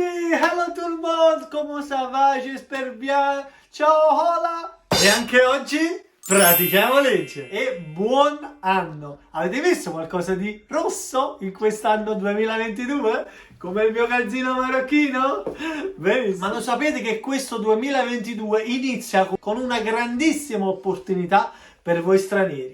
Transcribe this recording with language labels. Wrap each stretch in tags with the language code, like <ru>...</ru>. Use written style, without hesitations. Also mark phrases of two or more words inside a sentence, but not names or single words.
<fr>hello tout le monde, comment ça va? J'espère bien,</fr> <it>ciao, hola! E anche oggi pratichiamo legge e buon anno! Avete visto qualcosa di rosso in quest'anno 2022? Come il mio calzino marocchino? Benissimo. Ma lo sapete che questo 2022 inizia con una grandissima opportunità per voi stranieri.</it>